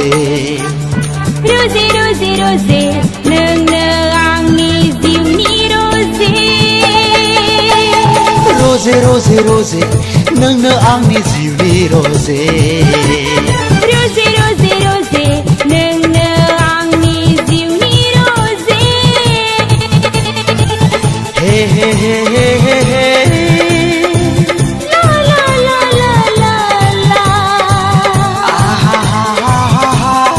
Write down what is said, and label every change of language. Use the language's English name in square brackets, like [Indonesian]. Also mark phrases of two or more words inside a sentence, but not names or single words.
[English] Rose, rose, rose, [Bodo] नोंनो आंनि जिउनि rose. [English] Rose, rose, rose, [Bodo] नोंनो आंनि जिउनि rose. [English] Rose, rose, rose, [Bodo] नोंनो आंनि जिउनि rose. Hey, hey, hey, hey, hey, hey. La la la la la la. Ah ha ha ha ha ha.